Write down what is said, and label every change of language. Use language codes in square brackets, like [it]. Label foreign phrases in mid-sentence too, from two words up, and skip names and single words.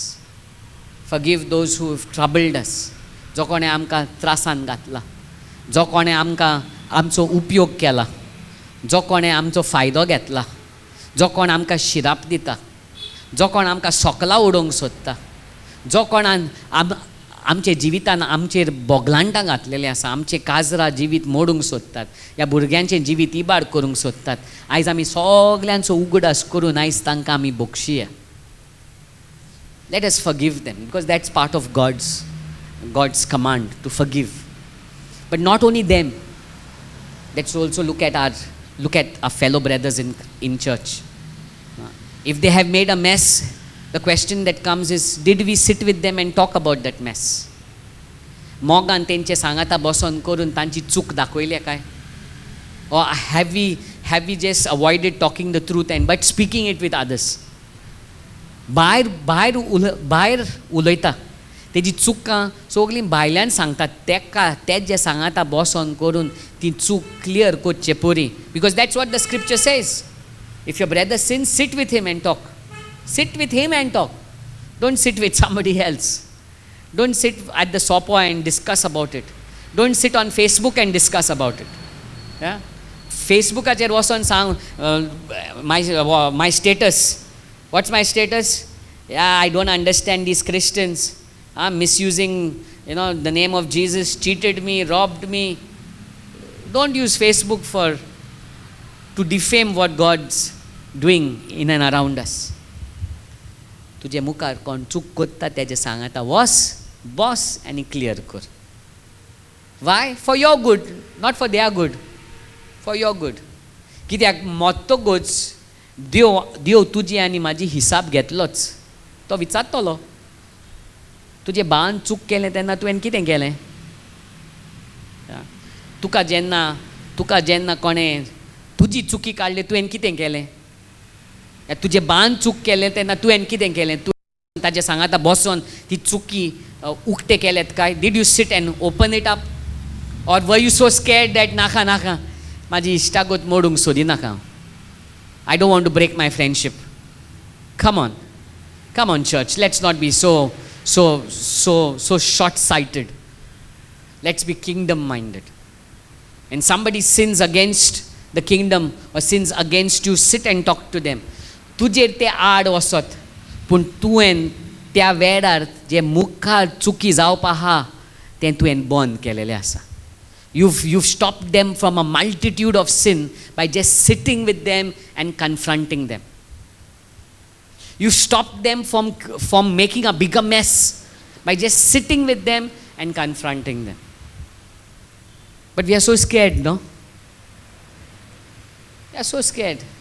[en] Forgive those who have troubled us. [kok] जो कोणे आमकां त्रासान घातला, जो कोणे आमकां आमचो उपयोग केला, जो कोणे आमचो फायदो घेतला, जो कोण आमकां शिराप दिता, जो कोण आमकां सोकला उडोवंक सोदता, जो कोणान आमचे जिवितान आमचेर बोगलांटां घातलेलें आसा, आमचें काजरां जिवीत मोडूंक सोदतात, ह्या भुरग्यांचें जिवीत इबाड करूंक सोदतात, आयज आमी सगल्यांचो उगडास करून आयज तांकां आमी बक्षिया. [en] Let us forgive them, because that's part of God's command to forgive. But not only them, let's also look at our fellow brothers in church. If they have made a mess, the question that comes is, did we sit with them and talk about that mess? [kok] मोगान तेंचे सांगाता बसोन करून तांची चूक दाखयल्या काय? [en] Or have we just avoided talking the truth but speaking it with others? [kok] भायर उलयता तेजी चुकां सगलीं भायल्यान सांगतात, तेच जे सांगाता बसोन करून ती चूक क्लियर करचे परी. [en] Because that's what the scripture says. If your brother sins, sit with him and talk. Sit with him and talk. Don't sit with somebody else. Don't sit at the sopa and discuss about it. Don't sit on Facebook and discuss about it. [kok] Yeah? Facebookacher वचोन सांग [en] my status. What's my status? Yeah, I don't understand these Christians. Misusing, the name of Jesus, cheated me, robbed me. Don't use Facebook to defame what God's doing in and around us. [kok] तुझे मुखार कोण चूक करता तेजे सांगाता बॉस आनी क्लियर कर. [en] Why? For your good, not for their good. For your good. [kok] कित्याक मोत्तोगूच देव तुजी आनी म्हाजी हिसाब घेतलोच. तो विचारतलो तुजे भावान चूक केलें तेन्ना तुवें कितें केलें. तुका जेन्ना कोणें तुजी चुकी काडली तुवें कितें केलें. तुजे भावान चूक केलें तेन्ना तुवें कितें केलें. तुवें ताजे सांगाता बसोन ती चुकी उक्ते केल्यात काय. [en] Did you sit and open it up or were you so scared that [kok] नाका म्हाजी इश्टागत मोडूंक सोदिनाका. [en] I don't want to break my friendship. Come on church, let's not be so short-sighted. Let's be kingdom-minded. When somebody sins against the kingdom or sins against you, sit and talk to them. [kok] तुजेर ते आड वसत पूण तुवें त्या वेळार जे मुखार चुकी जावपा आहा तें तुवें बंद केलेलें आसा. [en] You've stopped them from a multitude of sin by just sitting with them and confronting them. You stopped them from making a bigger mess by just sitting with them and confronting them. But we are so scared, no? We are so scared.